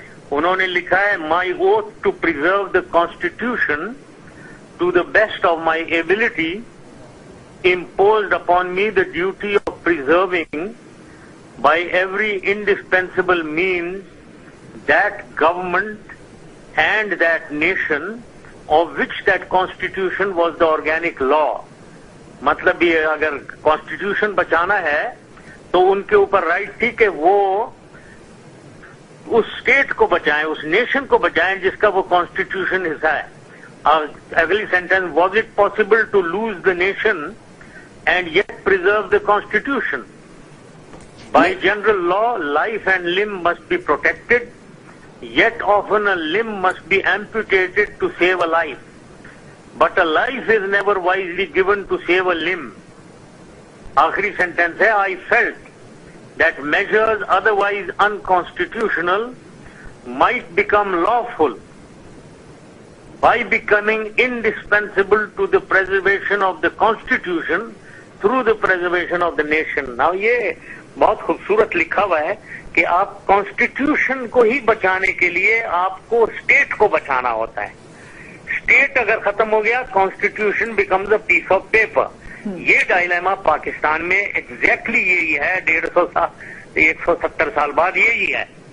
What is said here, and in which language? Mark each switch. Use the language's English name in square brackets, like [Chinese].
[Urdu] انہوں نے لکھا ہے [English] my oath to preserve the constitution to the best of my ability imposed upon me the duty of preserving by every indispensable means that government and that nation of which that constitution was the organic law. [Urdu] مطلب یہ اگر constitution بچانا ہے تو ان کے اوپر right تھی کہ وہ اس اسٹیٹ کو بچائیں، اس نیشن کو بچائیں جس کا وہ کانسٹیٹیوشن حصہ ہے. [English] اگلی sentence, was it possible to lose the nation and yet preserve the constitution. By general law life and limb must be protected, yet often a limb must be amputated to save a life, but a life is never wisely given to save a limb. [Urdu] آخری sentence ہے، [English] I felt that measures otherwise unconstitutional might become lawful by becoming indispensable to the preservation of the Constitution through the preservation of the nation. [Urdu] Now یہ بہت خوبصورت لکھا ہوا ہے کہ آپ کانسٹیٹیوشن کو ہی بچانے کے لیے آپ کو اسٹیٹ کو بچانا ہوتا ہے. اسٹیٹ اگر ختم ہو گیا [English] Constitution becomes a piece of paper. [Urdu] یہ ڈائلیما پاکستان میں ایگزیکٹلی یہی ہے، 150 سال 170 سال بعد یہی ہے.